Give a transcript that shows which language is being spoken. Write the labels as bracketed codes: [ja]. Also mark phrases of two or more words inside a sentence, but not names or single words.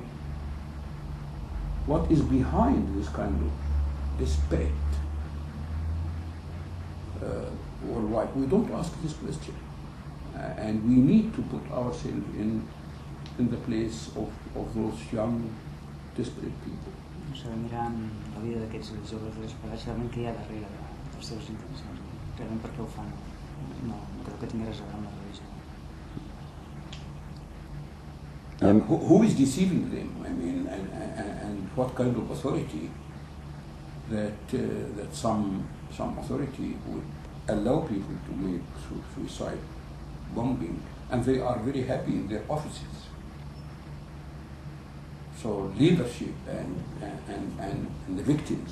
[en] What is behind this kind of despair? Worldwide, we don't ask this question, and we need to put ourselves in the place of those young, desperate people. [ca] Mirant la vida d'aquests joves desesperats, realment què hi ha darrere dels seus intencions? Realment per què ho fan? No crec que tingui res a veure amb la religió. [en] Who is deceiving them? I mean, and what kind of authority that some authority would allow people to make suicide bombing, and they are very happy in their offices. So leadership and the victims.